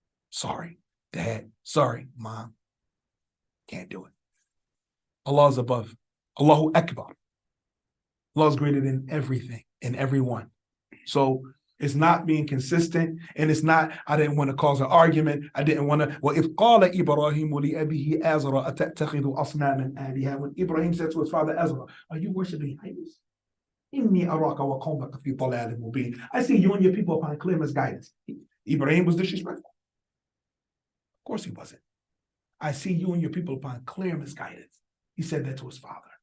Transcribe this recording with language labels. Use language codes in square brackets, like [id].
[en] Sorry, Dad. Sorry, Mom. Can't do it. Allah is above. Allahu Akbar. Allah is greater than everything and everyone. So it's not being consistent, and it's not, I didn't want to cause an argument. I didn't want to, [ar] وَإِذْ قَالَ إِبْرَاهِيمُ لِأَبِيهِ آزَرَ أَتَتَّخِذُ أَصْنَامًا آلِهَةً. [en] When Ibrahim said to his father Azra, are you worshiping idols? [ar] إِنِّي أَرَاكَ وَقَوْمَكَ فِي ضَلَالٍ مُبِينٍ. [en] I see you and your people upon clear misguidance. Ibrahim was disrespectful. Of course he wasn't. I see you and your people upon clear misguidance. He said that to his father.